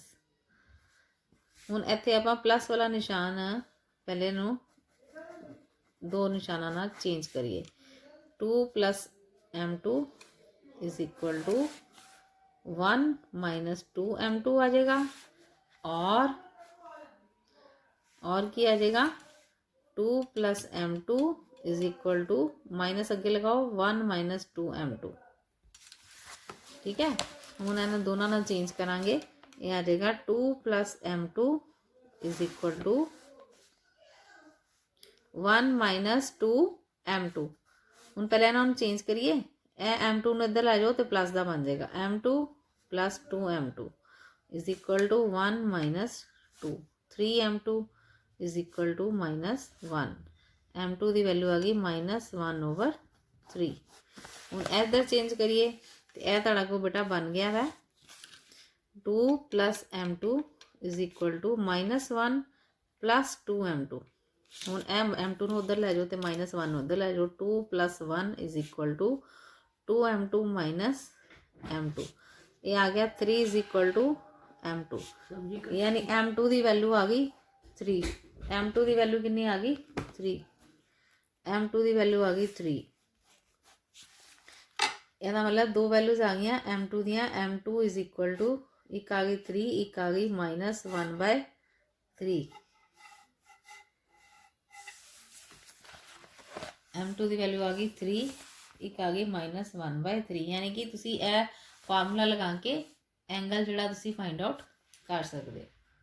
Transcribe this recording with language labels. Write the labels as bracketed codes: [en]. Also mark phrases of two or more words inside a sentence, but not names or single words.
[pa] ਹੁਣ ਇੱਥੇ ਆਪਾਂ ਪਲੱਸ ਵਾਲਾ ਨਿਸ਼ਾਨ ਪਹਿਲੇ ਨੂੰ 2 ਨਿਸ਼ਾਨਾਂ ਨਾਲ ਚੇਂਜ ਕਰੀਏ 2 + m2 = 1 - 2m2 ਆ ਜਾਏਗਾ ਔਰ ਕੀ ਆ ਜਾਏਗਾ 2 + m2 = ਮਾਈਨਸ ਅੱਗੇ ਲਗਾਓ 1 - 2m2। ਠੀਕ ਹੈ, ਹੁਣ ਇਨ੍ਹਾਂ ਦੋਨਾਂ ਨਾਲ ਚੇਂਜ ਕਰਾਂਗੇ ਇਹ ਆ ਜਾਏਗਾ 2 + m2 = 1 ਮਾਈਨਸ 2 m2। ਹੁਣ ਪਹਿਲਾਂ ਇਹਨਾਂ ਨੂੰ ਚੇਂਜ ਕਰੀਏ, ਇਹ m2 ਨੂੰ ਇੱਧਰ ਲੈ ਜਾਓ ਤੇ ਪਲੱਸ ਦਾ ਬਣ ਜਾਏਗਾ [en] m2 plus 2m2 is equal to 1 minus 2। 3m2 is equal to minus 1। [pa] m2 ਦੀ ਵੈਲਿਊ ਆ ਗਈ -1/3। ਹੁਣ ਇੱਧਰ ਚੇਂਜ ਕਰੀਏ ਤੇ ਇਹ ਤੁਹਾਡਾ ਕੋ ਬੇਟਾ ਬਣ ਗਿਆ ਵਾ [en] 2 plus m2 is equal to -1 plus 2m2। [pa] ਹੁਣ m2 ਨੂੰ ਉੱਧਰ ਲੈ ਜਾਓ ਤੇ -1 ਨੂੰ ਉੱਧਰ ਲੈ ਜਾਓ। [en] 2 plus 1 is equal to 2m2 minus m2। [hi] ये आ गया 3 [en] is equal to [hi] m2, यानी m2 की वैल्यू आ गई 3। m2 की वैल्यू कितनी आ गई 3। m2 की वैल्यू आ गई 3। [pa] ਇਹਦਾ ਮਤਲਬ ਦੋ ਵੈਲਿਊਜ਼ ਆ ਗਈ m2 ਦੀਆਂ। [hi] m2 [en] is equal to [hi] एक आ गई 3, एक आ गई -1/3। m2 की वैल्यू आ गई 3, एक आ गई -1/3। [pa] ਯਾਨੀ ਕਿ ਤੁਸੀਂ ਫਾਰਮੂਲਾ ਲਗਾ ਕੇ ਐਂਗਲ ਜਿਹੜਾ ਤੁਸੀਂ [en] find out [pa] ਕਰ ਸਕਤੇ ਹੋ।